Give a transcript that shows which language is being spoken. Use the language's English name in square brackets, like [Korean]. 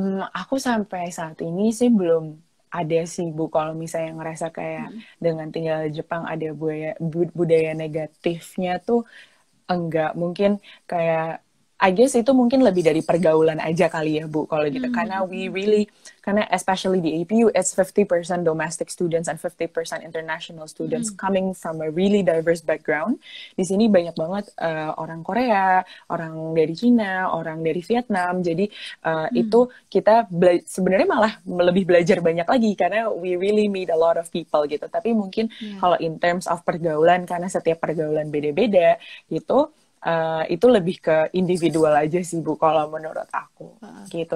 [Indonesian] Aku sampai saat ini sih belum ada sih Bu, kalau misalnya ngerasa kayak dengan tinggal di Jepang ada budaya negatifnya tuh enggak. Mungkin kayak I guess itu mungkin lebih dari pergaulan aja kali ya Bu kalau gitu. [English] Karena especially di APU it's 50% domestic students and 50% international students coming from a really diverse background. [Indonesian] Di sini banyak banget orang Korea, orang dari Cina, orang dari Vietnam. Jadi itu kita sebenarnya malah lebih belajar banyak lagi karena [English] we really meet a lot of people [Indonesian] gitu. Tapi mungkin kalau in terms of pergaulan, karena setiap pergaulan beda-beda gitu, itu lebih ke individual aja sih Bu kalau menurut aku gitu.